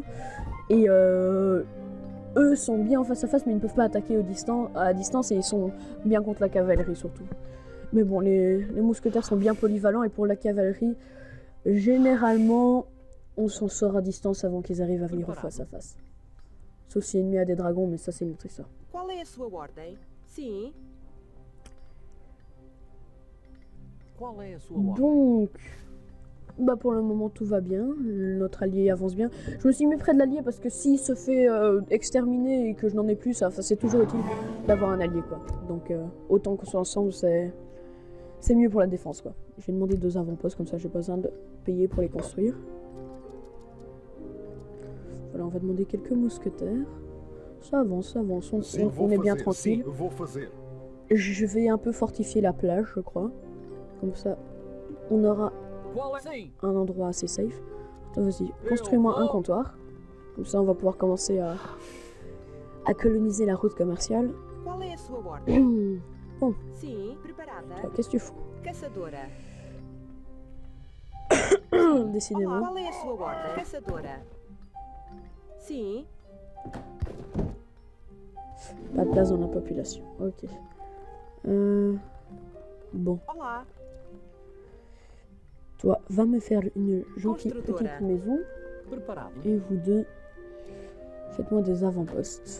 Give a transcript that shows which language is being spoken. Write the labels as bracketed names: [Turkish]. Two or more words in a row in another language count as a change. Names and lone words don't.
[French] Et eux sont bien en face à face mais ils ne peuvent pas attaquer à distance et ils sont bien contre la cavalerie surtout. Mais bon, les mousquetaires sont bien polyvalents et pour la cavalerie, généralement, on s'en sort à distance avant qu'ils arrivent à venir au face à face. Sauf si l'ennemi a des dragons, mais ça c'est une autre histoire. [Portuguese] Qual é a sua ordem? Sim. Qual é a sua ordem? [French] Donc, bah pour le moment tout va bien, notre allié avance bien. Je me suis mis près de l'allié parce que s'il se fait exterminer et que je n'en ai plus, ça c'est toujours utile d'avoir un allié quoi. Donc autant qu'on soit ensemble, c'est mieux pour la défense quoi. J'ai demandé 2 avant-postes comme ça j'ai pas besoin de payer pour les construire. Voilà, on va demander quelques mousquetaires. Ça avance, on est bien tranquille. [Portuguese] Vou fazer. [French] Je vais un peu fortifier la plage je crois. Comme ça on aura [Portuguese] Qual é? Sim. [French] un endroit assez safe. Toi, vas-y, construis-moi un comptoir. Comme ça, on va pouvoir commencer à coloniser la route commerciale. [Portuguese] Qual é a sua ordem? [French] Bon, [Portuguese] Sim. Preparada. [French] toi, qu'est-ce que tu fous? [Portuguese] Caçadora. [French] Décidément. [Portuguese] Qual é a sua ordem? Caçadora. Sim. [French] Pas de place dans la population. Ok. Bon, [Portuguese] Olá. [French] toi, va me faire une gentille [Portuguese] Construtora. [French] petite maison. [Portuguese] Preparado. [French] Et vous deux, faites-moi des avant-postes.